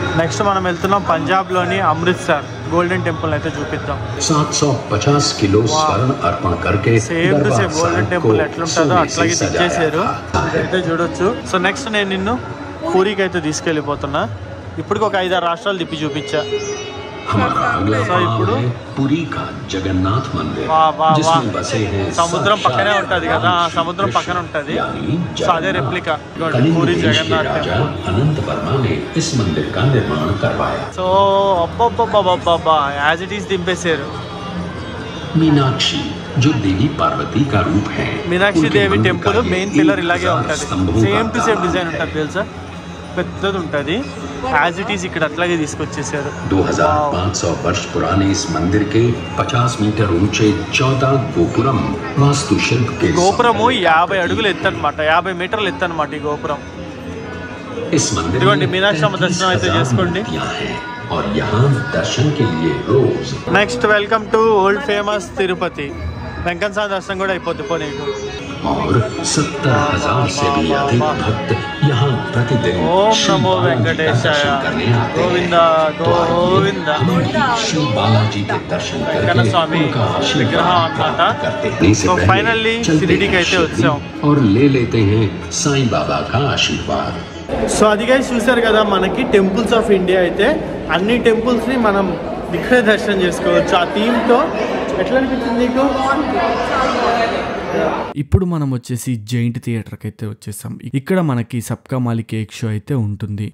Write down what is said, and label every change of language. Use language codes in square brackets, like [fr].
[te] Next మనం వెళ్తున్నాం పంజాబ్ లోని అమృత్సర్. గోల్డెన్ టెంపుల్ అయితే చూపిద్దాం. [hi] 750 किलो स्वर्ण अर्पण करके [en] same to same [te] golden temple ఎట్లుంటుందో అట్లాగే తెచ్చేసారు. అయితే చూడొచ్చు. సో నెక్స్ట్ నేను నిన్ను పూరికి అయితే తీసుకెళ్ళిపోతున్నా. ఇప్పటికి ఒక 5-6 రాష్ట్రాలు తిప్పి చూపించా. సో ఇప్పుడు [hi] పూరి का जगन्नाथ मंदिर जिसमें बसे हैं [te] సముద్రం పక్కనే ఉంటది కదా. సముద్రం పక్కన ఉంటది. సో అదే రెప్లికా పూరి జగన్నాథ్ టెంపుల్. [hi] अनंत वर्मा ने इस मंदिर का निर्माण करवाया. [te] సో అబ్బబ్బబ్బబ్బబ్బా [en] as it is [te] దింపేశారు. [hi] मीनाक्षी जो देवी पार्वती का रूप है. [te] మీనాక్షి దేవి టెంపుల్ మెయిన్ పిల్లర్ ఇలాగే ఉంటుంది. [en] same to same [te] డిజైన్ ఉంటుంది తెలుసా. పెద్దది ఉంటుంది. [en] as it is [te] ఇక్కడ అట్లాగే తీసుకొచ్చేసారు. [hi] 2500 वर्ष पुराने इस मंदिर के 50 मीटर ऊंचे 14 गोपुरम वास्तुशिल्प के [te] గోపురము 50 అడుగులు ఎత్తనమాట. 50 మీటర్లు ఎత్తనమాట ఈ గోపురం. [hi] इस मंदिर [te] ఇదిగోండి మీనాక్షి అమ్మ దర్శనం అయితే చేసుకోండి. [hi] और यहाँ दर्शन के लिए रोज. [en] Next welcome to old famous Tirupati. [te] Venkanna స్వామి దర్శనం కూడా అయిపోద్ది పో నీకు. [hi] और 70,000 से भी अधिक भक्त यहाँ प्रतिदिन [te] ఓం నమో వెంకటేశాయ గోవింద గోవింద. [hi] श्री बालाजी के दर्शन [te] వెంకన్న స్వామి విగ్రహం అన్నమాట. సో ఫైనల్లీ షిరిడీకి అయితే వచ్చాం. [hi] और ले लेते हैं साईं बाबा का आशीर्वाद. [te] సో అదిగా చూసారు కదా మనకి [en] temples of India [te] అయితే. అన్ని టెంపుల్స్ని మనం ఇక్కడే దర్శనం చేసుకోవచ్చు. ఆ థీమ్తో ఎట్లా అనిపించింది నీకు? ఇప్పుడు మనం వచ్చేసి జైంట్ థియేటర్ కి అయితే వచ్చేసాం. ఇక్కడ మనకి సబ్కా మాలిక్ ఏక్ షో అయితే ఉంటుంది.